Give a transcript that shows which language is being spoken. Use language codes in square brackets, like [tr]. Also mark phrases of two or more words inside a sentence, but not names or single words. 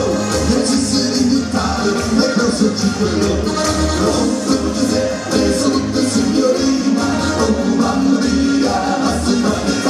[de] Jetzt ist sie in Italien, der große Cicolo. [it] Pronto Giuseppe, salute signorina, oh mamma mia, [de] hast du qualità.